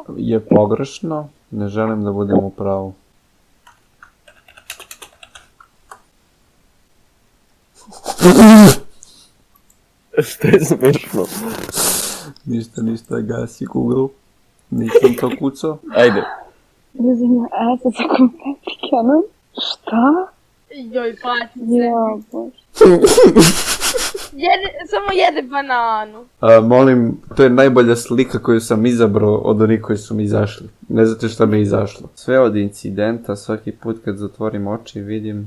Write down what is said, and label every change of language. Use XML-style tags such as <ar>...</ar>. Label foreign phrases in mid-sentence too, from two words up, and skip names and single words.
<sr>Je pogrešno, ne želim da budem u pravu. Što je smešno? Ništa, gasi Google. Nisam to kucao. Ajde.</sr> <en>Using my ass as a confetti cannon?</en> <sr>Šta? Joj, pati se. Ja, bož. Samo jede bananu. Molim, to je najbolja slika koju sam izabrao od onih koji su mi izašli. Ne znate šta mi je izašlo. Sve od incidenta, svaki put kad zatvorim oči vidim...</sr>